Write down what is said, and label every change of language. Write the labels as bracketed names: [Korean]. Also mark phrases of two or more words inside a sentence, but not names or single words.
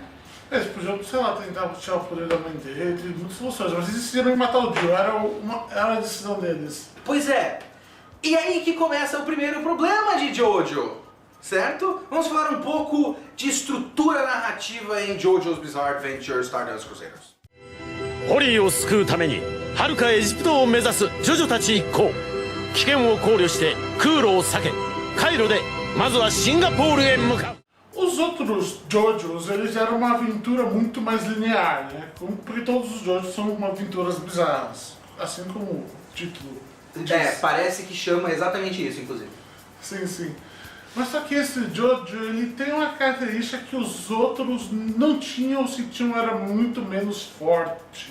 [Portuguese] Eles podiam, sei lá, tentar tirar o poder da mãe dele, tem muitas soluções, mas eles decidiram matar o Dio, era a decisão deles. Pois é. E aí que começa o primeiro problema de Jojo, certo? Vamos falar um pouco de estrutura narrativa em Jojo's Bizarre Adventure Stardust Crusaders. [Japanese] ホリーを救うために遥かエジプトを目指すジョジョたち一行危険を考慮して空路を避けカイロでまずはシンガポールへ向かう [Portuguese] Os outros Jojos, eles eram uma aventura muito mais linear, né? Porque todos os Jojos são aventuras bizarras, assim como o título diz. Parece que chama exatamente isso, inclusive. Sim. Mas só que esse Jojo, ele tem uma característica que os outros não tinham, se tinham, era muito menos forte.